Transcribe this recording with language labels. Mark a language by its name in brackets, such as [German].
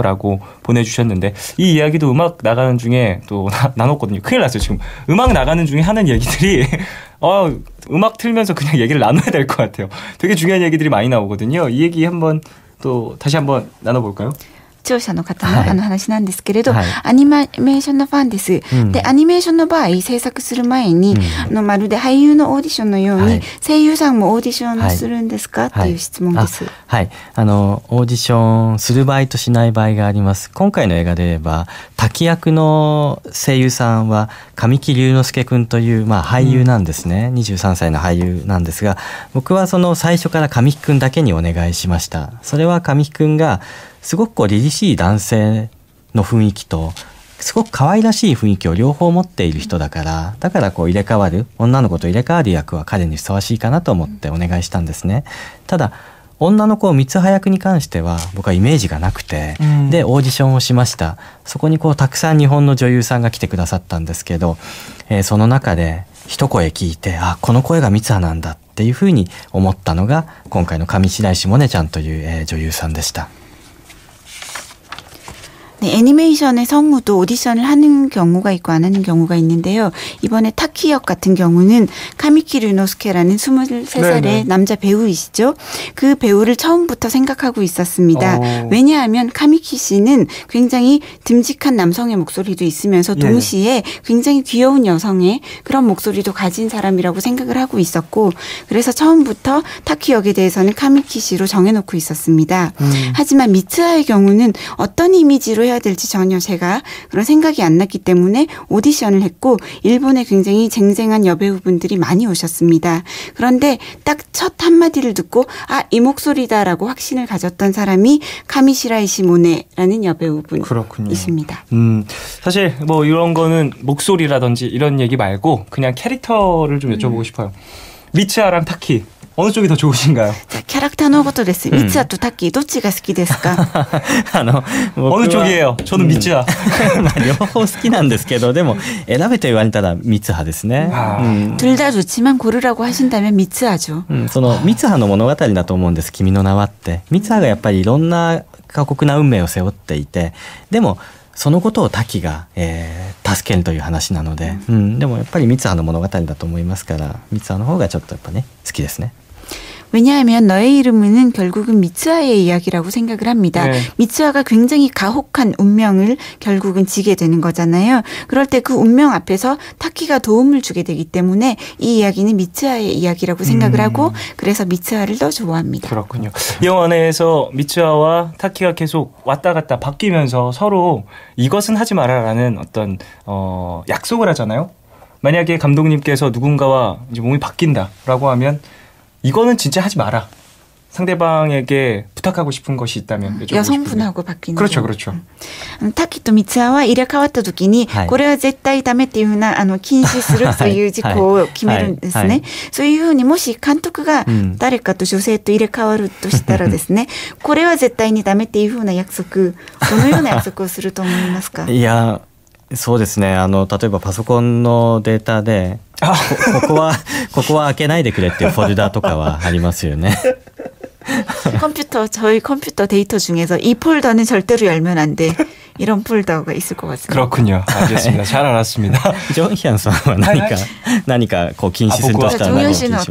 [Korean] 라고 보내주셨는데 이 이야기도 음악 나가는 중에 또 나눴거든요. 큰일 났어요. 지금 음악 나가는 중에 하는 얘기들이 음악 틀면서 그냥 얘기를 나눠야 될 것 같아요. 되게 중요한 얘기들이 많이 나오거든요. 이 얘기 한번 또 다시 한번 나눠볼까요? [Japanese] 視聴者の方の、はい話なんですけれど、はいアニメーションのファンです。うんで、アニメーションの場合、制作する前に、まるで俳優のオーディションのように、はい声優さんもオーディションするんですか、っていう質問です。はい。オーディションする場合としない場合があります。今回の映画で言えば、滝役の声優さんは神木隆之介くんという、俳優なんですね。 23歳の俳優なんですが、僕はその最初から神木くんだけにお願いしました。それは神木くんが、すごく凛々しい男性の雰囲気とすごく可愛らしい雰囲気を両方持っている人だから入れ替わる女の子と入れ替わる役は彼にふさわしいかなと思ってお願いしたんですね。ただ女の子三葉役に関しては僕はイメージがなくて、でオーディションをしました。そこにたくさん日本の女優さんが来てくださったんですけど、その中で一声聞いてこの声が三葉なんだっていうふうに思ったのが今回の上白石萌音ちゃんという、女優さんでした。 [Korean] 네, 애니메이션의 성우도 오디션을 하는 경우가 있고 안 하는 경우가 있는데요. 이번에 타키 역 같은 경우는 카미키 류노스케라는 23살의 네네. 남자 배우이시죠. 그 배우를 처음부터 생각하고 있었습니다. 왜냐하면 카미키 씨는 굉장히 듬직한 남성의 목소리도 있으면서 동시에 굉장히 귀여운 여성의 그런 목소리도 가진 사람이라고 생각을 하고 있었고, 그래서 처음부터 타키 역에 대해서는 카미키 씨로 정해놓고 있었습니다. 하지만 미츠하의 경우는 어떤 이미지로 해야 될지 전혀 제가 그런 생각이 안 났기 때문에 오디션을 했고, 일본에 굉장히 쟁쟁한 여배우분들이 많이 오셨습니다. 그런데 딱 첫 한마디를 듣고 이 목소리다라고 확신을 가졌던 사람이 카미시라이시 모네라는 여배우분이십니다. 사실 뭐 이런 거는 목소리라든지 이런 얘기 말고 그냥 캐릭터를 좀 여쭤보고 싶어요. 미츠하랑 타키 어느 쪽이 더 좋으신가요? [Japanese] キャラクターのことです。ミツハとタッキーどっちが好きですか？ [Korean] 어느 쪽이에요? 저는 미츠하. [Japanese] 両方好きなんですけど、でも選べと言われたらミツハですね。 [Korean] 둘 다 좋지만 고르라고 하신다면 미츠하죠. [Japanese] そのミツハの物語だと思うんです。君の名はって。ミツハがやっぱりいろんな過酷な運命を背負っていて、でもそのことをタキが、助けるという話なので、でもやっぱりミツハの物語だと思いますから、ミツハの方がちょっとやっぱね好きですね。 [Korean] 왜냐하면 너의 이름은 결국은 미츠하의 이야기라고 생각을 합니다. 네. 미츠하가 굉장히 가혹한 운명을 결국은 지게 되는 거잖아요. 그럴 때 그 운명 앞에서 타키가 도움을 주게 되기 때문에 이 이야기는 미츠하의 이야기라고 생각을 하고, 그래서 미츠하를 더 좋아합니다. 그렇군요. 이 영화 내에서 미츠하와 타키가 계속 왔다 갔다 바뀌면서 서로 이것은 하지 마라라는 어떤 약속을 하잖아요. 만약에 감독님께서 누군가와 이제 몸이 바뀐다라고 하면 이거는 진짜 하지 마라. 상대방에게 부탁하고 싶은 것이 있다면 여성분하고 바뀌는 그렇죠, 그렇죠. [Japanese] 타키と ミツハは入れ替わった時に、これは絶対ダメっていうふうな禁止するという事項を決めるんですね。そういうふうにもし監督が誰かと女性と入れ替わるとしたらですね、これは絶対にダメっていうふうな約束、どのような約束をすると思いますか？いや、そうですね。例えばパソコンのデータでここは開けないでくれっていうフォルダとかはありますよね。 [Korean] 저희 컴퓨터 데이터 중에서 이 폴더는 절대로 열면 안 돼. 이런 폴더가 있을 것 같습니다. 그렇군요. 알겠습니다. 잘 알았습니다. [Japanese] 정현 씨는何か禁止するとしたら何を禁止します？